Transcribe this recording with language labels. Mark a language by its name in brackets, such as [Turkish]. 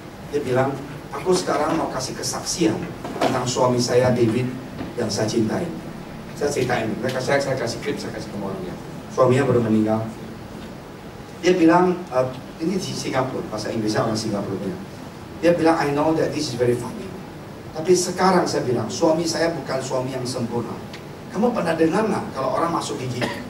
[Indonesian] Dia bilang, aku sekarang mau kasih kesaksian tentang suami saya David yang saya cintai. Saya ceritain. Saya kasih klip, saya kasih ke orangnya. Suaminya baru meninggal. Dia bilang, ini di Singapura, bahasa Inggrisnya orang Singapura. [English] Dia bilang, I know that this is very funny. [Indonesian] Tapi sekarang saya bilang, suami saya bukan suami yang sempurna. Kamu pernah dengar nggak kalau orang masuk gigi?